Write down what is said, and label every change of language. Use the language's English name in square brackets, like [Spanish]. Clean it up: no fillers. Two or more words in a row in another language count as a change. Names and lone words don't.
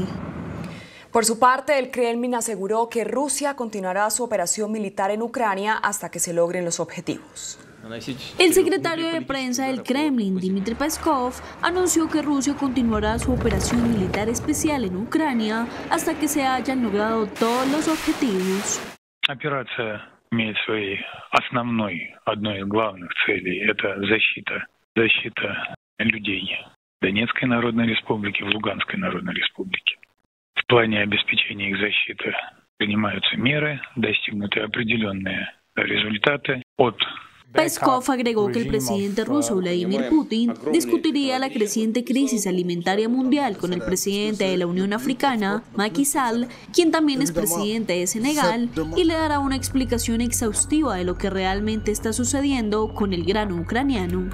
[Spanish] Por su parte, el Kremlin aseguró que Rusia continuará su operación militar en Ucrania hasta que se logren los objetivos. El secretario de prensa del Kremlin, Dmitry Peskov, anunció que Rusia continuará su operación militar especial en Ucrania hasta que se hayan logrado todos los objetivos. [Russian] Операция имеет своей одной из главных целей – это защита людей в Донецкой Народной Республике, в Луганской Народной Республике. В плане обеспечения их защиты принимаются меры, достигнуты определенные результаты от [Spanish] Peskov agregó que el presidente ruso Vladimir Putin discutiría la creciente crisis alimentaria mundial con el presidente de la Unión Africana, Macky Sall, quien también es presidente de Senegal, y le dará una explicación exhaustiva de lo que realmente está sucediendo con el grano ucraniano.